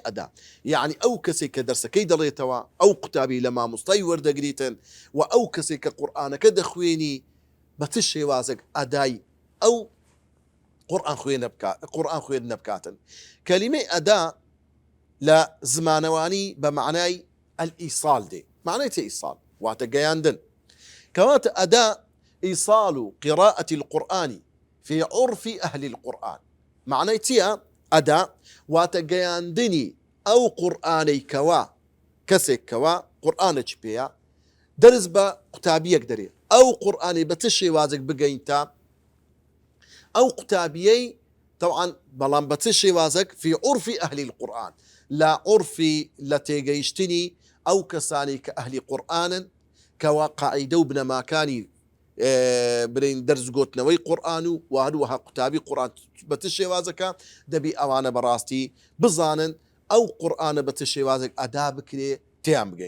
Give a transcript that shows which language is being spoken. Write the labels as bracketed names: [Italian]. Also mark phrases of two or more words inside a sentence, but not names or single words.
[Central Kurdish] ئەدا یعنی ئەو کەسێک کە دەرسەکەی دەڵێتەوە، ئەو قوتابی لە مامۆستای وەردەگریتن و ئەو کەسێک کە قورئانەکە دەخوێنی بە چ شێوازێک ئەدای ئەو قورئان خوێندنە بکاتن. کەلیمەی ئەدا لە زمانەوانی بە معنای ئەلئیساڵ دێ. معنای چی ئیساڵ؟ واتە گەیاندن. کەواتە ئەدا [Arabic] ئیساڵ قراءة القرآن في عرف أهل القرآن. [Central Kurdish] معنای چیە؟ ئەدا واتە گەیاندنی ئەو قورئانەی کەوا کەسێک کەوا قورئانێکی پێیە دەرز بە قوتابیەک دەرێ، ئەو قورئانی بە چ شێوازێک بگەینتە ئەو قوتابیەی طبعاً بەڵام بە چ شێوازێک [Arabic] في عرف أهل القرآن، [Central Kurdish] لە عرفی لە تێگەیشتنی ئەو کەسانی کە ئەهلی قورئانن کەوا قاعیدە و بنەماکانی برین دەرزگۆتنەوەی قورئان و هەروەها قوتابی قورئان بە چ شێوازەکە دەبی ئەوانە بەڕاستی بزانن ئەو قورئانە بە چ شێوازێک ئەدا بکرێ تیان بگەین.